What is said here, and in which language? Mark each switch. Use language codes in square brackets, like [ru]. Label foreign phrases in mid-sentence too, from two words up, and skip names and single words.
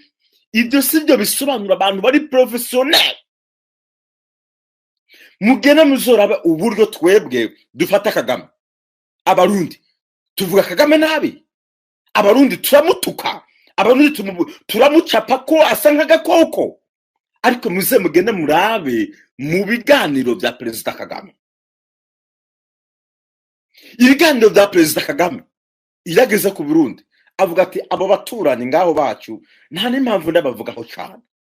[rn] Ibyo sibyo bisobanura abantu bari professionnel. Mugena muzoraba uburyo twebwe dufata Kagame. Abarundi tuvuga Kagame nabi, abarundi turamutuka, abarundi turamucapa ko asa nk'agakoko. Ariko muze mugende murabe mu biganiro bya Perezida Kagame. Ibiganiro bya Perezida Kagame irageze ku Burundi avuga ati abo baturanye ngaho bacu nta n'impamvu ndabavugaho cyane.